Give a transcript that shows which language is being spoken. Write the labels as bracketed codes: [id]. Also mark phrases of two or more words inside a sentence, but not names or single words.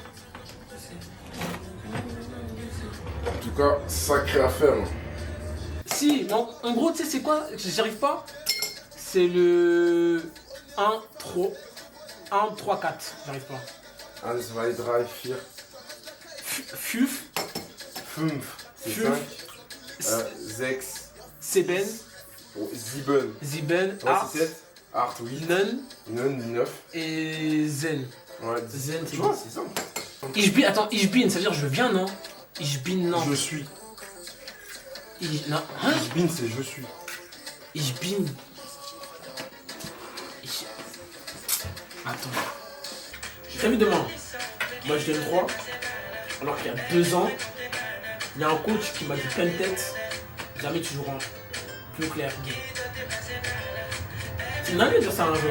[fr] En tout cas, sacrée affaire. Hein. Si, non, en gros, tu sais, c'est quoi? J'arrive pas. C'est le 1, 3, 4. J'arrive pas. [de] 1, 2, 3, 4. Fuf. Fünf. C'est Fünf. 5. Sechs. Seben. Sieben. Sieben. [fr] Ouais, [de] Art. [fr] c'est 7. Art, oui. [de] Nun. Nun, 9. [fr] Et Zen. Ouais, [de] Zen, [fr] tu vois, c'est ça. [de] Ich bin, attends, ich bin, [fr] ça veut dire je viens, non? [de] Ich bin, [fr] non. Je suis. Non. Hein? [de] Ich bin, [fr] c'est je suis. [de] Ich bin. [fr] Attends. T'as vu demain? Moi je donne 3. Alors qu'il y a 2 ans, il y a un coach qui m'a dit pleine tête. Jamais tu joueras plus clair. Tu n'as rien de dire ça à un joueur.